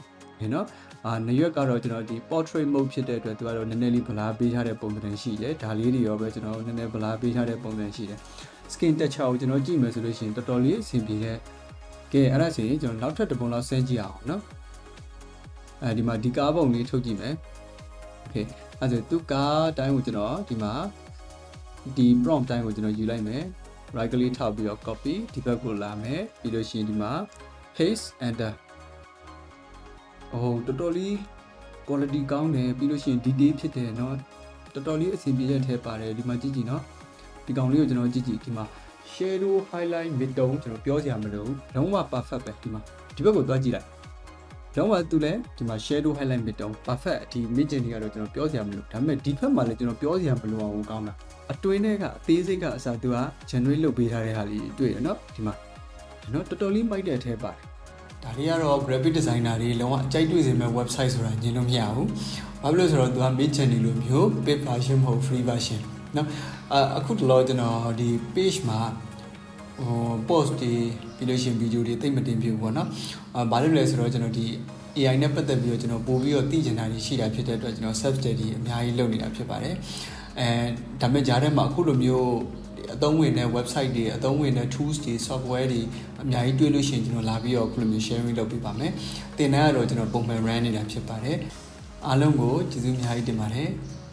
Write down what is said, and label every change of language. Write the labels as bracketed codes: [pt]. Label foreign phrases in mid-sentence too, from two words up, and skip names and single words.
[my] เนาะနရွက်ကတော့ကျွန်တော်ဒီ [en] portrait mode [my] ဖြစ်တဲ့အတွက်သူကတော့နည်းနည်းလေးဗလာပေးထားတဲ့ပုံစံရှိတယ်ဒါလေးတွေရောပဲကျွန်တော်နည်းနည်းဗလာပေးထားတဲ့ပုံစံရှိတယ် [en] skin texture [my] ကိုကျွန်တော်ကြည့်မယ်ဆိုလို့ရှိရင်တော်တော်လေးအဆင်ပြေတဲ့ကဲအဲ့ဒါဆိုရင်ကျွန်တော်နောက်ထပ်တစ်ပုံလောက်ဆန်းကြည့်အောင်နော်ဒီမှာဒီကားပုံလေးထုတ်ကြည့်မယ် okay အဲ့ဒါဆိုသူကားအတိုင်းကိုကျွန်တော်ဒီမှာဒီ prompt တိုင်းကိုကျွန်တော်ယူလိုက်မယ် [en] right click [my] ထောက်ပြီးတော့ copy ဒီဘက်ကိုလာမယ်ပြီးလို့ရှိရင်ဒီမှာ [en] paste enter [my] တော်တော်လေး quality ကောင်းတယ်ပြီးလို့ရှိရင် detail ဖြစ်တယ်เนาะတော်တော်လေးအဆင်ပြေတဲ့ထဲပါတယ်ဒီမှာကြည့်ကြည့်เนาะဒီကောင်လေးကိုကျွန်တော်ကြည့်ကြည့်ဒီမှာ [en] shadow highlight mid tone [my] ကျွန်တော်ပြောစရာမလိုဘူးလုံးဝ perfect ပဲဒီမှာဒီဘက်ကိုသွားကြည့်လိုက်လုံးဝသူ လည်းဒီမှာ [en] shadow highlight mid tone perfect [my] ဒီ [en] mid journey [my] ကတော့ကျွန်တော်ပြောစရာမလိုဒါပေမဲ့ဒီဘက်မှာလည်းကျွန်တော်ပြောစရာမလိုအောင်ကောင်းတာအတွင်းထဲကအသေးစိတ်ကအစားသူက generate လုပ် ပေးထားတဲ့ဟာလေးတွေ့ရเนาะဒီမှာเนาะတော်တော်လေးမိုက်တဲ့အထဲပါတယ်ဒါလေးကတော့ [en] graphic designer [my] တွေလုံးဝအကြိုက်တွေ့စေမဲ့ website ဆိုတာညင်လို့မရ ဘူးဘာဖြစ်လို့ဆိုတော့သူက [en] mid journey [my] လိုမျိုး [en] paid version [my] မဟုတ် [en] free version [my] เนาะအခုတော့ကျွန်တော်ဒီ page မှာpost တွေပြီးလို့ရှိရင် video တွေသိမတင်ပြဘူးပေါ့နော်ဘာလို့လဲဆိုတော့ကျွန်တော်ဒီ AI နဲ့ပတ်သက်ပြီးတော့ကျွန်တော်ပို့ပြီးတော့သိချင်တာတွေရှိတာဖြစ်တဲ့အတွက်ကျွန်တော် [en] self study [my] အများကြီးလုပ်နေတာဖြစ်ပါတယ်ဒါပေမဲ့ဂျားထဲမှာအခုလိုမျိုးအသုံးဝင်တဲ့ website တွေအသုံးဝင်တဲ့ tools တွေ software တွေအများကြီးတွေ့လို့ရှိရင်ကျွန်တော်လာပြီးတော့ခုလိုမျိုး sharing လုပ်ပေးပါမယ်သင်တန်းကတော့ကျွန်တော်ပုံမှန် run နေတာဖြစ်ပါတယ်အားလုံးကိုကျေးဇူးအများကြီးတင်ပါတယ်